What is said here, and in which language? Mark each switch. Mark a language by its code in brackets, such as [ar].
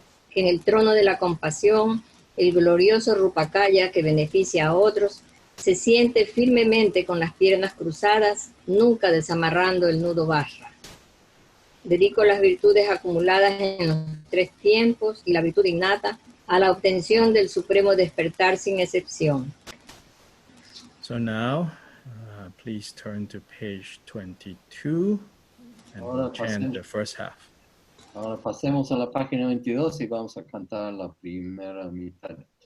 [es] Que en el trono de la compasión, el glorioso Rupakaya que beneficia a otros, se siente firmemente con las piernas cruzadas, nunca desamarrando el nudo Vajra. Dedico las virtudes acumuladas en los 3 tiempos y la virtud innata a la obtención del supremo despertar sin excepción. [en] So now, please turn to page 22 and we'll chant the first half. [es] Ahora pasemos a la página 22 y vamos a cantar la primera mitad.